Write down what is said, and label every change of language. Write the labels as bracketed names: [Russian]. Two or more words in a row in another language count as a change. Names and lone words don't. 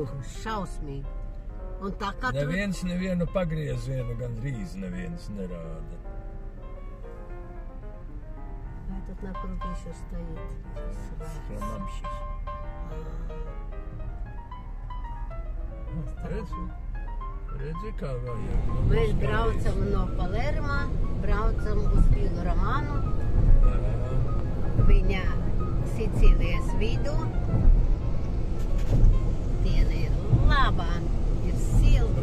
[Latvian] Šausmīgi. Un tā katru... Neviens nevienu pagriezienu gandrīz neviens nerāda. [Russian] Vai тут на круге еще стоит? Сломамшись. [Latvian] Redzi, kā vajag. Mēs braucam no Palermo, braucam uz Vilu Romanu. Viņa Sicīlijas vidū. Diena ir labā, ir silti.